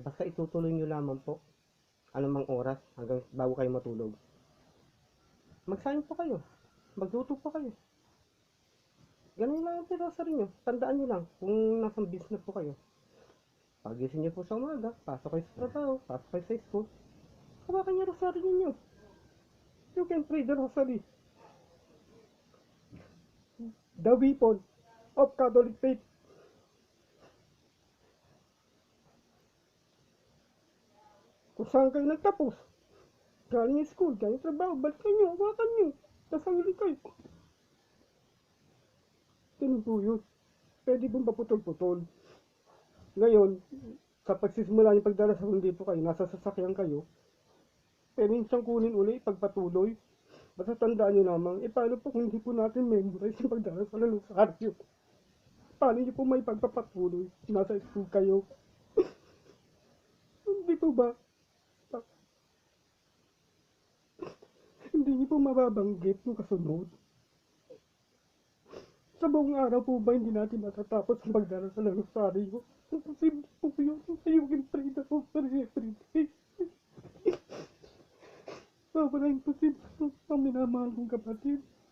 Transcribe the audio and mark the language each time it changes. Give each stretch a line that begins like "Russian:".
Filipino: Basta itutuloy nyo lamang po anumang oras hanggang bago kayo matulog. Magsaing po kayo. Magluto po kayo. Ganun lang ang rosary nyo. Tandaan nyo lang kung nasa bis na po kayo. Pagising nyo po sa umaga, pasok kayo sa trabaho, pasok kayo sa school, hawakan nyo rosary nyo.
English: You can pray the rosary. The weapon of Catholic faith.
Filipino: Kung saan kayo nagtapos, galing yung school, galing trabaho, balikan nyo, hawakan nyo, dasawili kayo. Ganun po yun. Pwede pong paputol-putol. Ngayon, sa pagsisimula yung pagdarasal dito kayo, nasa sasakyan kayo, pwede siyang kunin uli, pagpatuloy. Basta tandaan nyo lamang, paano po kung hindi po natin memorize yung pagdarasal ng Rosaryo? Paano nyo po may pagpapatuloy? Nasa school kayo. Hindi po ba? Hindi nyo po mababanggit yung kasunod. Sa buong araw po ba hindi natin matatapos ang pagdarasal ng Rosaryo? Imposible po yun.
English: You can pray the Rosary every day.
Filipino: Wala imposible po ang minamahal kong kapatid.